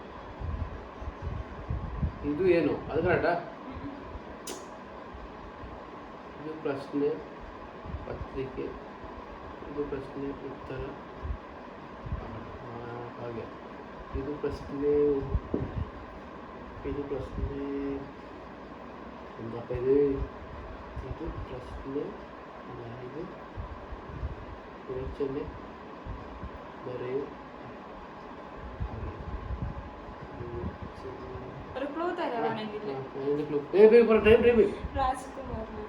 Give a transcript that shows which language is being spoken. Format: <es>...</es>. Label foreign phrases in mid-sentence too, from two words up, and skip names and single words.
<kn>ಇದು ಏನು ಅದು ಕರೆಕ್ಟಾ? ಇದು ಪ್ರಶ್ನೆ ಪತ್ರಿಕೆ, ಇದು ಪ್ರಶ್ನೆ ಉತ್ತರ ಹಾಗೆ. ಇದು ಪ್ರಶ್ನೆ</kn> <ml>എന്താ ഇത്? ഇത് പ്രശ്നം അതായത് കുറച്ചെന്നെ പറയൂ. ഒരു ക്ലൂ തരാണെങ്കിൽ രാജ്കുമാർ.</ml>